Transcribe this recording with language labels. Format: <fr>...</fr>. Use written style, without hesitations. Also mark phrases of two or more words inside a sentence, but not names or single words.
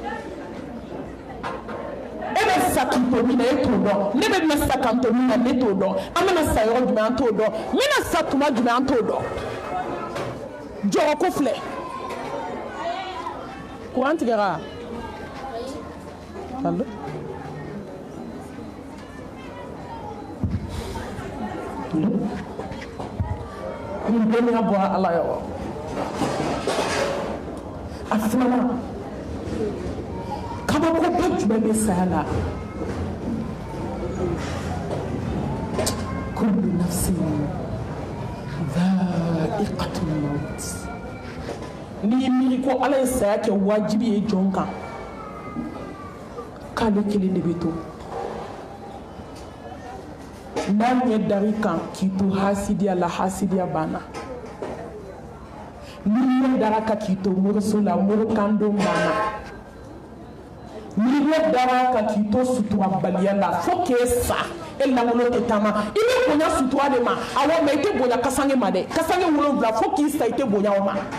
<bm>e bɛ sa k'i to min na e t'o dɔn ne bɛ sa k'an to min na ne t'o dɔn an bɛna sa yɔrɔ jumɛn an t'o dɔn n bɛna sa tuma jumɛn an t'o dɔn jɔrɔ ko filɛ courant tigɛra allo nin bɛɛ mina bɔra ala yɔrɔ a filanan kabakoba jumɛn bɛ saya la</bm> <ar>كل نفس ذائقة الموت</ar> <bm>n'i miiri ko ala ye saya kɛ wajibi ye jɔn kan k'ale kelen de bɛ to n'a ɲɛ dari kan k'i to hasidiya la hasidiya banna n'i ɲɛ dara kan k'i to moriso la morikandon banna n'i ɲɛ dara kan k'i to suturabaliya la fo k'e sa e langolo tɛ taama i bɛ bonya sutura de ma awɔ mɛ i tɛ bonya kasange ma dɛ kasange 7 fo k'i sa i tɛ bonya o ma</bm>